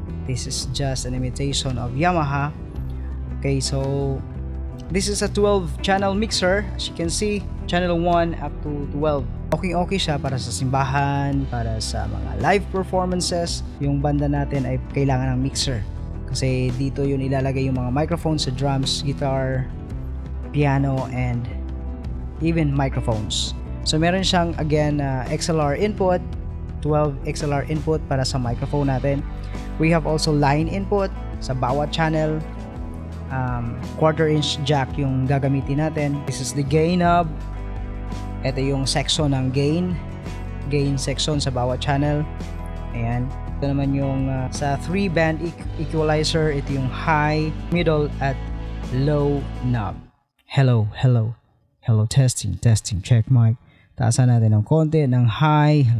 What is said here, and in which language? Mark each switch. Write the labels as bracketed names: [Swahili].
[English] This is just an imitation of Yamaha. Okay, so this is a 12-channel mixer. As you can see, channel 1 up to 12. [Filipino] Okay siya para sa simbahan, para sa mga live performances. Yung banda natin ay kailangan ng mixer. Kasi dito yun ilalagay yung mga microphones sa drums, guitar, piano, and even microphones. So meron siyang again XLR input, 12 XLR input para sa microphone natin. [English] We have also line input [Filipino] sa bawat channel. [English] Quarter-inch jack [Filipino] yung gagamitin natin. [English] This is the gain knob. [Filipino] Ito yung section ng gain section sa bawat channel. Ayan. Ito naman yung sa 3-band equalizer. Ito yung high, middle, at low knob. [English] Hello, testing, check mic. [Filipino] Taasan natin ng konti ng high.